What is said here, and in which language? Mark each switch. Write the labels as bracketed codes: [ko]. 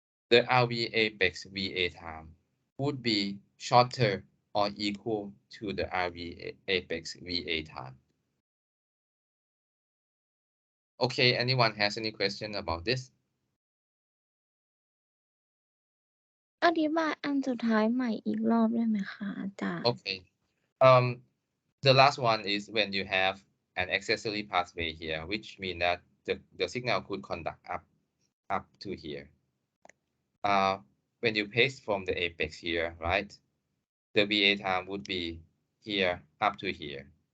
[en] The RV apex VA time would be shorter or equal to the RV apex VA time. Okay, anyone has any question about this? [th] อธิบายอันสุดท้ายใหม่อีกรอบได้ไหมคะอาจารย์ [en] Okay. The last one is when you have an accessory pathway here, which means that the signal could conduct up to here. When you pace from the apex here, right? The VA time would be here up to here.